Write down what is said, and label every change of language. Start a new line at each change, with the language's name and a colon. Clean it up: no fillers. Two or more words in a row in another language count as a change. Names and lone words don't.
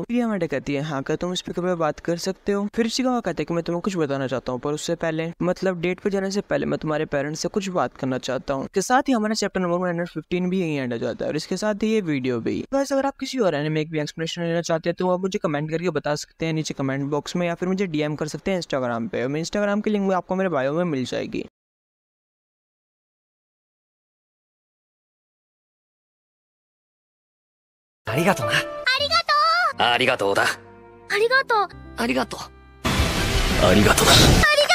Hindi: फिर यामाडा कहती है हाँ, क्या तुम स्पीकर पे बात कर सकते हो? फिर चिकागो कहता है कि मैं तुम्हें कुछ बताना चाहता हूँ, पर उससे पहले मतलब डेट पे जाने से पहले मैं तुम्हारे पेरेंट्स से कुछ बात करना चाहता हूँ। इसके साथ ही हमारा
English: chapter number 115
Hindi: भी यहीं एंड हो जाता है और इसके साथ ही ये वीडियो भी। बस अगर आप किसी और एनिमे की एक्सप्लेनेशन लेना चाहते हैं तो आप मुझे कमेंट करके बता सकते हैं नीचे
English: comment box
Hindi: में, या फिर मुझे डीएम कर सकते हैं इंस्टाग्राम पे। मैं इंस्टाग्राम की लिंक आपको मेरे बायो में मिल जाएगी।
Japanese: ありがとな。ありがとう。ありがとうだ。ありがとう。ありがとう。ありがとうだ。